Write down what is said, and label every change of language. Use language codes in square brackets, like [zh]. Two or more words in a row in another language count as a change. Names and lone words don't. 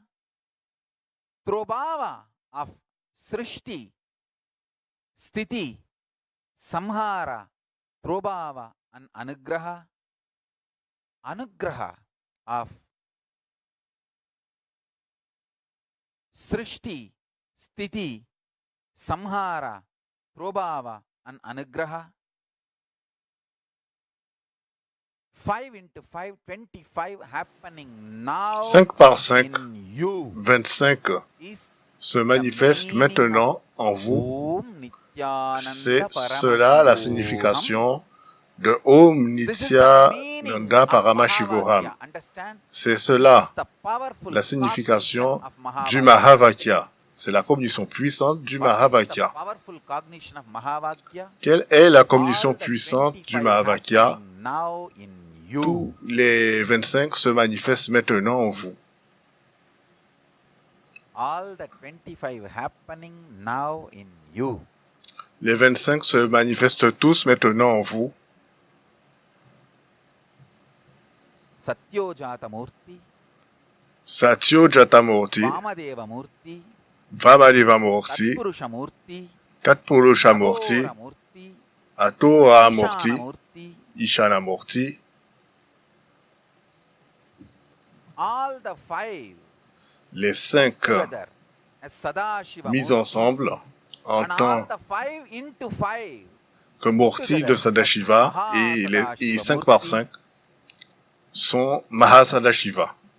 [sa] Prabhava of Srishti, Sthiti, Samhara, Prabhava and Anugraha. Anugraha of Srishti, Sthiti, Samhara, Prabhava and Anugraha. [en] 5 into 5, 25 happening now. [fr] 5 par 5, 25 se manifeste maintenant en vous. C'est cela la signification de [sa] Om Nityananda Paramashivoram. [fr] C'est cela la signification du Mahavakya. C'est la cognition puissante du Mahavakya. Quelle est la cognition puissante du Mahavakya? Tous les 25 se manifestent maintenant en vous. Les 25 se manifestent tous maintenant en vous. [sa] Satyo Jatamurti, Vamadeva Murti, Tatpurusha Murti, Atora Murti, Ishana Murti. [fr] Les 5 mis ensemble en tant que Murti de Sadashiva et 5 par 5 sont Mahasadashiva.